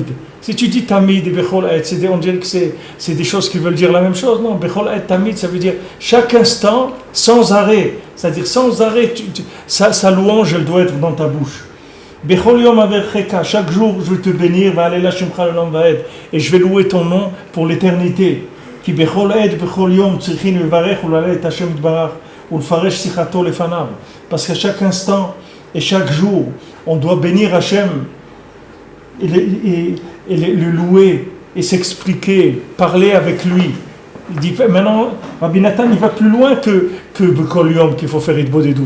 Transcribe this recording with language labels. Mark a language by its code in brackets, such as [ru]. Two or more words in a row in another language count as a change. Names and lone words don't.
[fr] Si tu dis Tamid et [he] בכל עת, [fr] on dirait que c'est des choses qui veulent dire la même chose. Non, [he] בכל עת תמיד, [fr] ça veut dire chaque instant, sans arrêt. C'est-à-dire sans arrêt, sa louange, elle doit être dans ta bouche. [he] בכל יום אברכך, [fr] chaque jour je vais te bénir, [he] ואהללה שמך לעולם ועד, [fr] et je vais louer ton nom pour l'éternité. [he] כי בכל עת בכל יום צריכין לברך ולהלל השם יתברך ולפרש שיחתו לפניו. [fr] Parce qu'à chaque instant et chaque jour, on doit bénir Hashem et le louer et s'expliquer, parler avec lui. Il dit maintenant, Rabbi Nathan il va plus loin que [he] בכל יום [fr] qu'il faut faire Hitbodedut.